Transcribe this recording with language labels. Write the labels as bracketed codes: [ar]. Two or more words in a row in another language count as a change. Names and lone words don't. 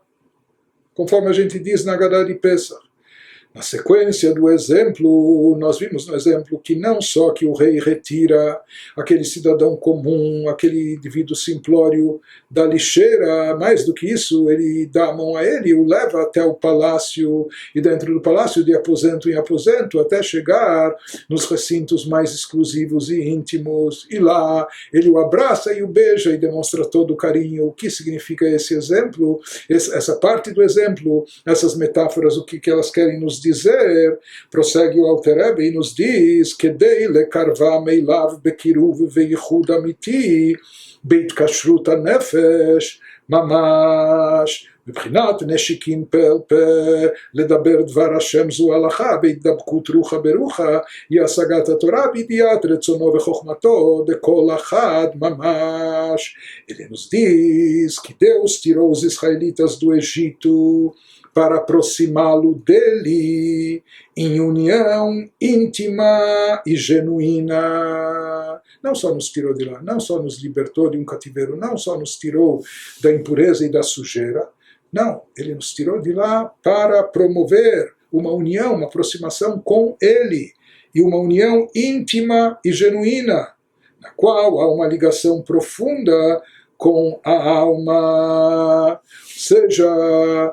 [pt] Conforme a gente diz na Haggadah de Pesach. Na sequência do exemplo, nós vimos no exemplo que não só que o rei retira aquele cidadão comum, aquele indivíduo simplório da lixeira, mais do que isso, ele dá a mão a ele, o leva até o palácio, e dentro do palácio, de aposento em aposento, até chegar nos recintos mais exclusivos e íntimos, e lá ele o abraça e o beija e demonstra todo o carinho. O que significa esse exemplo? Essa parte do exemplo, essas metáforas, o que elas querem nos dizer? Prossegue o Alter Rebbe e nos diz que [he] לקרבם אליו בקירוב ויחוד אמיתי בהתקשרות הנפש ממש מבחינת נשיקין פה פה לדבר דבר השם זו הלכה בהתדבקות רוחה ברוחה היא השגת התורה בידיעת רצונו וחוכמתו דכל אחד ממש. [pt] Ele nos diz que Deus tirou os israelitas do Egito para aproximá-lo dele em união íntima e genuína. Não só nos tirou de lá, não só nos libertou de um cativeiro, não só nos tirou da impureza e da sujeira, não, ele nos tirou de lá para promover uma união, uma aproximação com ele, e uma união íntima e genuína, na qual há uma ligação profunda com a alma, seja